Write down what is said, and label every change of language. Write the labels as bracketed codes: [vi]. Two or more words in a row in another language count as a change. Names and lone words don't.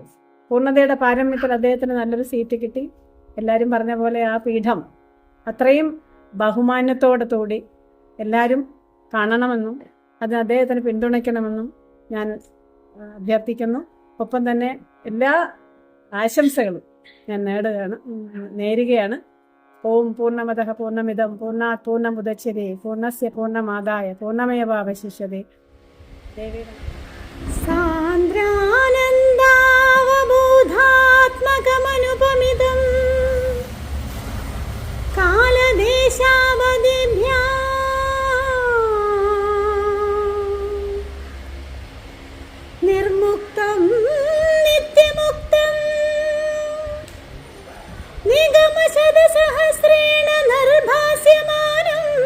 [ml] പൂർണ്ണതയുടെ പാരമ്യത്തിൽ അദ്ദേഹത്തിന് നല്ലൊരു സീറ്റ് കിട്ടി. എല്ലാവരും പറഞ്ഞ പോലെ ആ പീഠം അത്രയും ബഹുമാന്യത്തോടുകൂടി എല്ലാവരും കാണണമെന്നും അതിന് അദ്ദേഹത്തിന് പിന്തുണയ്ക്കണമെന്നും ഞാൻ അഭ്യർത്ഥിക്കുന്നു. ഒപ്പം തന്നെ എല്ലാ ആശംസകളും ഞാൻ നേരുകയാണ്. [sa] ഓം പൂർണ്ണമതഃ പൂർണ്ണമിദം പൂർണ്ണാത് പൂർണ്ണമുദച്യതേ പൂർണ്ണസ്യ പൂർണ്ണമാദായ പൂർണ്ണമേവാവശിഷ്യതേ. സാന്ദ്രാനന്ദാവബോധാത്മകമനുപമിദം കാലദേശാവധിഭ്യാ നിർമുക്തം നിത്യമുക്തം നിഗമശതസഹസ്രേണ നിർഭാസ്യമാനം